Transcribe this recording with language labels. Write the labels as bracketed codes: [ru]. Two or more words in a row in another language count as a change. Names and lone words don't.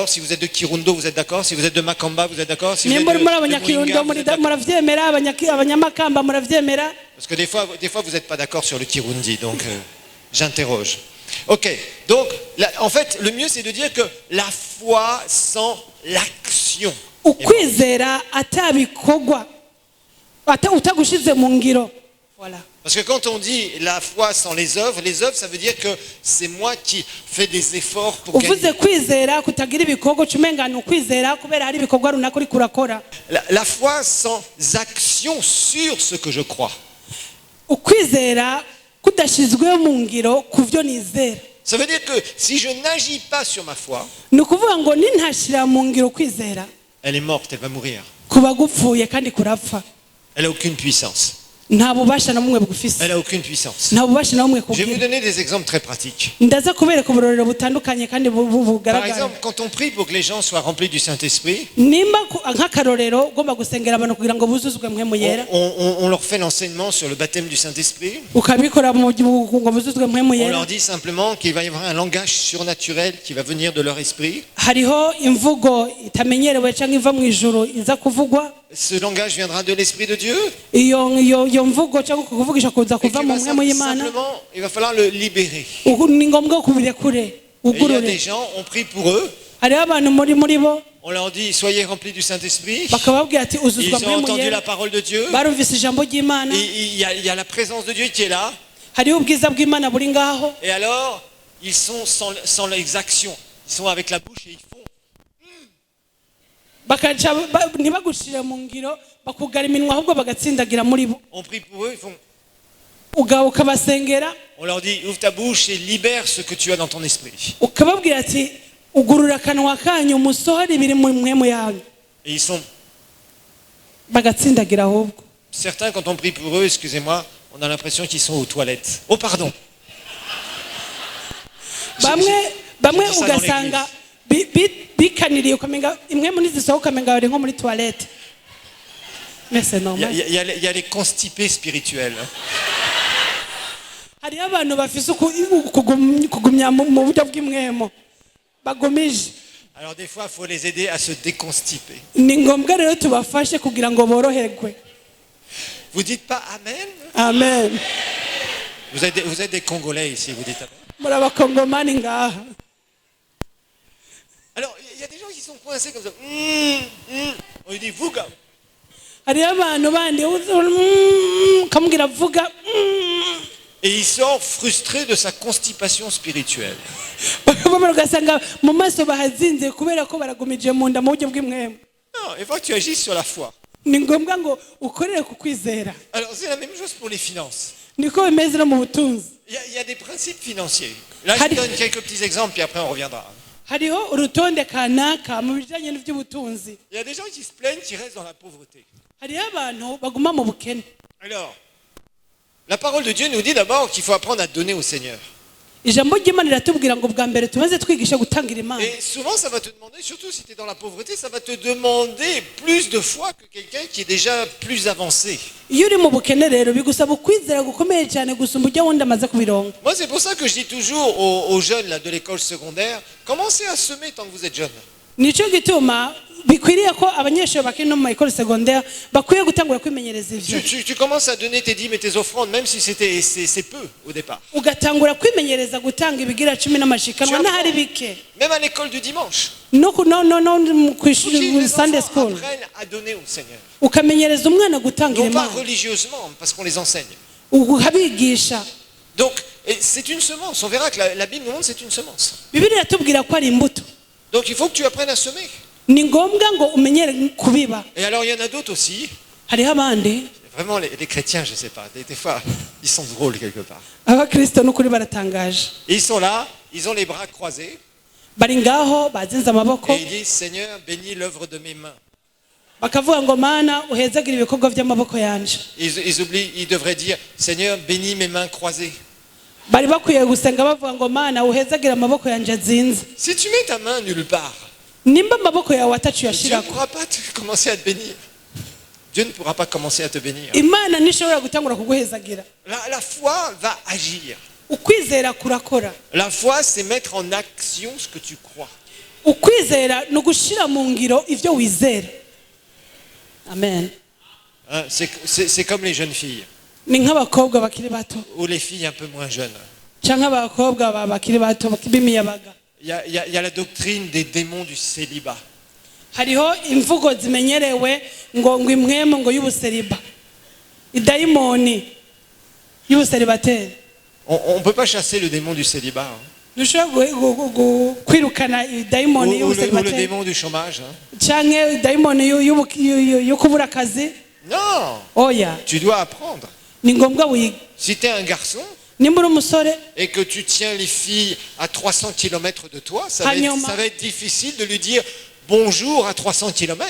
[fr] Si vous êtes de Kirundo, vous êtes d'accord? Si vous êtes de Makamba, vous êtes d'accord? Si vous êtes de Muinga, vous êtes d'accord? Parce que des fois vous n'êtes pas d'accord sur le Kirundi, donc j'interroge. Ok, donc en fait, le mieux c'est de dire que la foi sans l'action. [rn] ukwizera atabikorwa utagushize mu ngiro. [fr] Voilà. Parce que quand on dit la foi sans les œuvres, ça veut dire que c'est moi qui fais des efforts pour [rn] uvuze [fr] gagner. [rn] kwizera kutagira ibikorwa cumengana ukwizera kubera hari ibikorwa runaka uri kurakora. [fr] La foi sans action sur ce que je crois. [rn] Ukwizera kudashizwe mu ngiro kuvyo nizera. [fr] Ça veut dire que si je n'agis pas sur ma foi, [rn] Ni ukuvuga ngo nintashira mu ngiro kwizera [fr] elle est morte, elle va mourir. [rn] kuba gupfuye kandi kurapfa. [fr] Elle n'a aucune puissance. [rn] Nta bubasha na bumwe bugufise. [fr] Elle n'a aucune puissance. [rn] Nta bubasha na bumwe [fr] Je vais vous [rn] kugira. [fr] donner des exemples très pratiques. [rn] Ndaza kubereka uburorero butandukanye kandi [fr] Par [rn] bugaragara. [fr] exemple, quand on prie pour que les gens soient remplis du Saint-Esprit, [rn] Nimba nk'akarorero ugomba gusengera abantu kugira ngo buzuzwe mpwemu yera, [fr] on leur fait l'enseignement sur le baptême du Saint-Esprit. [rn] ukabikora ngo buzuzwe mpwemu [fr] On [rn] yera. [fr] leur dit simplement qu'il va y avoir un langage surnaturel qui va venir de leur esprit. [rn] Hariho imvugo itamenyerewe cyangwa iva mu ijuru iza kuvugwa. [fr] Ce langage viendra de l'Esprit de Dieu. [rn] Iyo mvugo cyangwa kuvugisha kuza [fr] Et [rn] kuva [fr] qu'il [rn] mu [fr] va [rn] mpwemu y'Imana. [fr] simplement, il va falloir le libérer. [rn] Ni ngombwa kubirekure [fr] Et il y a [rn] ugurure. [fr] des gens, on prie pour eux. [rn] Hariho abantu muri bo [fr] On leur dit, soyez remplis du Saint-Esprit. [rn] bakababwira ati [fr] Ils [rn] uzuzwa [fr] ont [rn] mpwemu [fr] entendu [rn] yera. [fr] la parole de Dieu. [rn] Barumvise ijambo ry'Imana. [fr] Et il y a la présence de Dieu qui est là. [rn] Hariho ubwiza bw'Imana buri ngaho. [fr] Et alors, ils sont sans les actions. Ils sont avec la bouche et ils font. [rn] Bakaca ntibagushire mu ngiro bakugara iminwa ahubwo bagatsindagira muri bo. [fr] On prie pour eux, ils font. [rn] Ukabasengera [fr] On leur dit, ouvre ta bouche et libère ce que tu as dans ton esprit. [rn] ukababwira ati ugurura akanwa kanyu musohore ibiri mu mpwemu yanyu. [fr] Et ils sont. [rn] Bagatsindagira ahubwo. [fr] Certains, quand on prie pour eux, excusez-moi, on a l'impression qu'ils sont aux toilettes. Oh, pardon. [rn] Bamwe [fr] j'ai dit ça dans [rn] ugasanga bikaniriye ukamenga imwe muri zisohoka ukamenga bari nko muri toilette. [fr] Mais c'est normal. Il y a les constipés spirituels. [rn] Hariho abantu bafise kugumya mu buryo bw'imwemo bagumije. [fr] Alors des fois, il faut les aider à se déconstiper. [rn] Ni ngombwa rero tubafashe kugira ngo boroherwe. [fr] Vous dites pas Amen? Amen. Vous êtes des Congolais ici, vous dites Amen. [rn] Muri abakongomani ngaha. [fr] Alors, il y a des gens qui sont coincés comme ça. On lui dit Vuga. [rn] Hariho abantu bandi kamubwira vuga. [fr] Et il sort frustré de sa constipation spirituelle. [rn] Bakababara ugasanga mu maso bahazinze kubera ko baragumije mu nda mu buryo bw'imwemo. [fr] Non, il faut que tu agisses sur la foi. [rn] Ni ngombwa ngo ukorere ku kwizera. [fr] Alors, c'est la même chose pour les finances. [rn] Niko bimeze no mu butunzi. [fr] Il y a des principes financiers. Là, je vous donne quelques petits exemples, puis après on reviendra. [rn] Hariho urutonde kanaka mu bijanye n'ivy'ubutunzi. [fr] Il y a des gens qui se plaignent, qui restent dans la pauvreté. [rn] Hariho abantu baguma mu bukene. [fr] Alors, la parole de Dieu nous dit d'abord qu'il faut apprendre à donner au Seigneur. [rn] Ijambo ry'Imana riratubwira ngo bwa mbere tumaze twigisha gutangira Imana. [fr] Et souvent, ça va te demander, surtout si tu es dans la pauvreté, ça va te demander plus de foi que quelqu'un qui est déjà plus avancé. [rn] Iyo uri mu bukene rero bigusaba ukwizera gukomeye cyane gusumba ujya wundi amaze kubironka. [fr] Moi, c'est pour ça que je dis toujours aux jeunes là, de l'école secondaire, commencez à semer tant que vous êtes jeunes. [rn] Nico gituma bikwiriye ko abanyeshuri bakiri no mu [fr] école secondaire [rn] bakwiye gutangura kwimenyereza ivyo. [fr] Tu commences à donner tes dîmes et tes offrandes, même si c'est peu au départ. [rn] Ugatangura kwimenyereza gutanga ibigira 10 n'amashikanwa n'ahari bike. [fr] Même à l'école du dimanche. [rn] No [fr] Faut que [rn] kwishuri [fr] les [en] Sunday [fr] enfants [en] school. [fr] apprennent à donner au Seigneur. [rn] Ukamenyereza umwana gutangira [fr] Non pas [rn] Imana. [fr] religieusement, parce qu'on les enseigne. [rn] Ukabigisha. [fr] Donc, c'est une semence. On verra que la Bible nous montre c'est une semence. [rn] Bibiliya iratubwira ko ari imbuto. [fr] Donc, il faut que tu apprennes à semer. [rn] Ni ngombwa ngo umenyere kubiba. [fr] Et alors, il y en a d'autres aussi. [rn] Hariho abandi [fr] Vraiment, les chrétiens, je ne sais pas. Des fois, ils sont drôles quelque part. [rn] abakristo n'ukuri baratangaje. [fr] Et ils sont là, ils ont les bras croisés. [rn] Bari ngaho bazinze amaboko [fr] Et ils disent, Seigneur, bénis l'œuvre de mes mains. [rn] bakavuga ngo Mana uhezagire ibikorwa by'amaboko yanje. [fr] Ils oublient, ils devraient dire, Seigneur, bénis mes mains croisées. [rn] Bari bakwiye gusenga bavuga ngo Mana uhezagire amaboko yanje azinze. [fr] Si tu mets ta main nulle part, [rn] Nimba amaboko yawe atacu [fr] Dieu ne [rn] yashirako. [fr] pourra pas commencer à te bénir. Dieu ne pourra pas commencer à te bénir. [rn] Imana nishobora gutangura kuguhezagira. [fr] La foi va agir. [rn] Ukwizera kurakora. [fr] La foi, c'est mettre en action ce que tu crois. [rn] Ukwizera ni ugushira mu ngiro ivyo wizera. [fr] Amen. Hein, c'est comme les jeunes filles, [rn] Ni nk'abakobwa bakiri bato [fr] ou les filles un peu moins jeunes. [rn] canke abakobwa bakiri bato b'imiyabaga. [fr] Il y a la doctrine des démons du célibat. [rn] hariho imvugo zimenyerewe ngo imwemo ngo y'ubuseriba idayimoni y'ubuseribateri. [fr] On ne peut pas chasser le démon du célibat, hein. [rn] Ntushobora kwirukana idayimoni [fr] Ou le [rn] y'ubuseribateri [fr] démon du chômage, hein. [rn] canke idayimoni yo kubura akazi. [fr] Non, [rn] Oya, [fr] tu dois apprendre. [rn] ni ngombwa wige. [fr] Si tu es un garçon [rn] Nimba uri umusore [fr] et que tu tiens les filles à 300 km de toi, ça [rn] Hanyuma. [fr] va être difficile de lui dire bonjour à 300 km.